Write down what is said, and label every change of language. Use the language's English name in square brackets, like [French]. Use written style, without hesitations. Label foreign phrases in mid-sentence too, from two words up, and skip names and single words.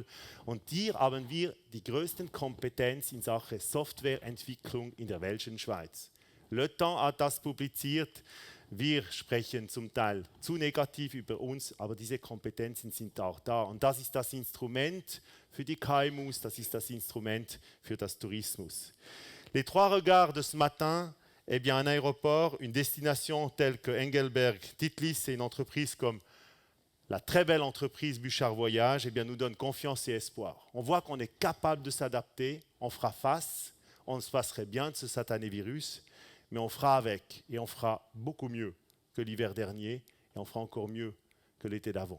[German] Und hier haben wir die größten Kompetenz in Sachen Softwareentwicklung in der welschen Schweiz. Le Temps hat das publiziert. Wir sprechen zum Teil zu negativ über uns, aber diese Kompetenzen sind auch da. Und das ist das Instrument für die KMUs, das ist das Instrument für das Tourismus. [French] Les trois regards de ce matin, eh bien, un aéroport, une destination telle que Engelberg Titlis et une entreprise comme la très belle entreprise Bouchard Voyage, eh bien, nous donne confiance et espoir. On voit qu'on est capable de s'adapter, on fera face, on se passerait bien de ce satané virus, mais on fera avec et on fera beaucoup mieux que l'hiver dernier et on fera encore mieux que l'été d'avant.